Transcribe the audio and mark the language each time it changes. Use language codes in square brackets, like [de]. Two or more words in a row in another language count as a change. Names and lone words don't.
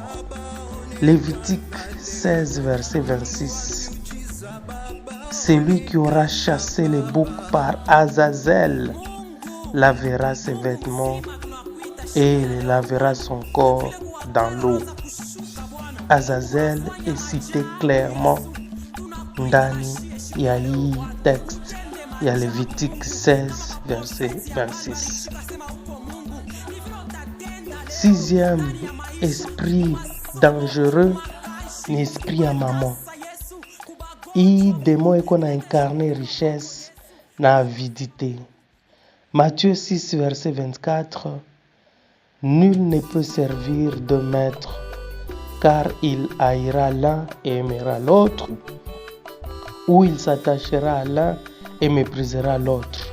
[fr] Lévitique 16 verset 26. Celui qui aura chassé les boucs par Azazel lavera ses vêtements et lavera son corps dans l'eau. Azazel est cité clairement [sw] ndani ya hii [fr] texte ya Lévitique 16 verset 26. Sixième esprit dangereux ni esprit ya maman. [sw] Hii démon iko na [fr] incarner richesse [sw] na avidité. [fr] Matthieu 6 verset 24. Nul ne peut servir deux maîtres, car il haïra l'un et aimera l'autre, ou il s'attachera à l'un et méprisera l'autre.